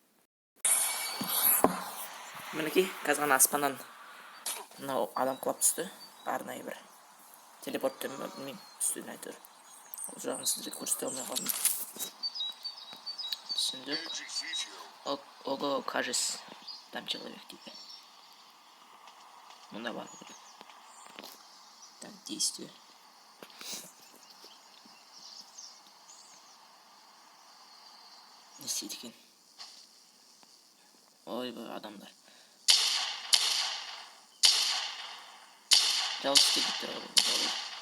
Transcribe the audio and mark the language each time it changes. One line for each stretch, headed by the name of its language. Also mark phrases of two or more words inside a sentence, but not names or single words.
Kazakh: Мінекей, қазір ғана аспаннан мынау адам құлап түсті. Арнайы бір телепортпен білмеймін, үстінен әйтеуір. Ол жағын сіздерге көрсете алмай қалдым. Түсіндік.
Russian: Ого, кажется, там человек тебе.
Kazakh: Мұнда бар.
Russian: Так, действие.
Kazakh: Не істейді екен? Ойбай, адамдар. Жалғыз келдіктер ғой.